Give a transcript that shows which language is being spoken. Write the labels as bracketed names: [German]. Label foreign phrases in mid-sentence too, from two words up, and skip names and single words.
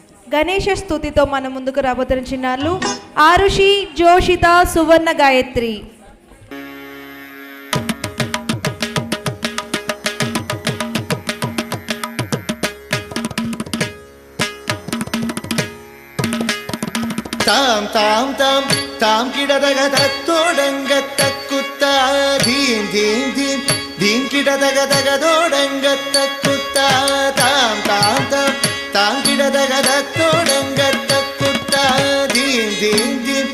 [Telugu] గణేష స్తుతితో మన ముందుకు రాబోతున్న చిన్నారులు ఆరుషి, జోషిత, సువర్ణ, గాయత్రి. தாம் தாம் தாம் தாம் கிடதக தத்தோடங்க தக்குத்தா தீம் தீம் தீம் தீம் கிடதக தகதோடங்க தக்குத்தா தாம் தாம் தாம் தாம் கிடதக தத்தோடங்க தக்குத்தா தீம் தீம் தீம்